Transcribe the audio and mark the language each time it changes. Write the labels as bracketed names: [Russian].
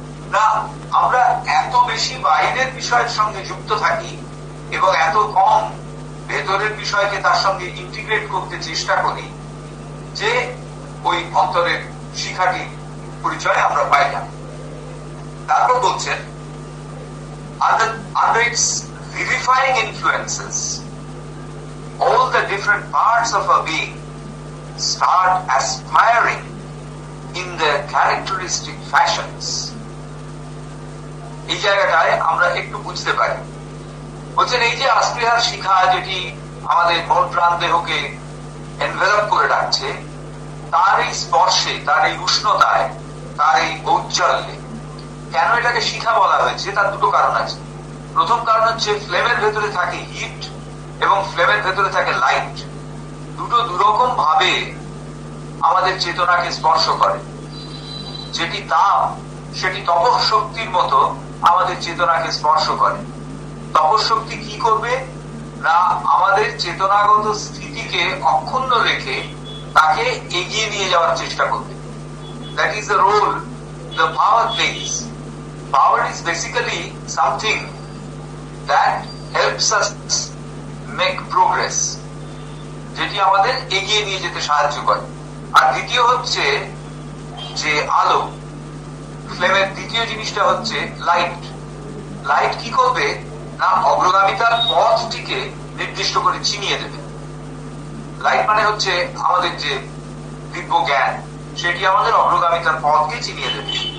[Bangla] না, আমরা এত বেশি বাইরের বিষয়ের সঙ্গে যুক্ত থাকি এবং এত কম ভেতরের বিষয়কে তার সঙ্গে ইন্টিগ্রেট করতে চেষ্টা করি যে ওই অন্তরের শিখাটি পরিচয় আমরা পাই না। তারপর বলছেন [English] under its vivifying influences all the different parts of our being start aspiring in their characteristic fashions. [Bangla] এই জায়গাটায় আমরা একটু বুঝতে পারি। বলছেন এই যে আসপৃহার শিখা যেটি আমাদের মন প্রাণ দেহকে এনভেলপ করে রাখছে, তার এই স্পর্শে, তার এই উষ্ণতায়, তার এই ঔজ্জ্বল্যে কেন এটাকে শিখা বলা হয়েছে তার দুটো কারণ আছে। প্রথম কারণ হচ্ছে ফ্লেমের ভেতরে থাকে হিট এবং ফ্লেমের ভেতরে থাকে লাইট। দুটো দুরকম ভাবে আমাদের চেতনাকে স্পর্শ করে। যেটি তাপ সেটি তপঃশক্তির মতো আমাদের চেতনাকে স্পর্শ করে। তপঃশক্তি কি করবে না, আমাদের চেতনাগত স্থিতিকে অক্ষুণ্ণ রেখে তাকে এগিয়ে নিয়ে যাওয়ার চেষ্টা করবে। [English] That is the role the power plays. Power is basically something that helps us make progress, [Bangla] যেটি আমাদের এগিয়ে নিয়ে যেতে সাহায্য করে। আর দ্বিতীয় হচ্ছে যে আলো, ফ্লেমের দ্বিতীয় জিনিসটা হচ্ছে লাইট। লাইট কি করবে না, অগ্রগামিতার পথটিকে নির্দিষ্ট করে চিনিয়ে দেবে। লাইট মানে হচ্ছে আমাদের যে দিব্য জ্ঞান, সেটি আমাদের অগ্রগামিতার পথকে চিনিয়ে দেবে।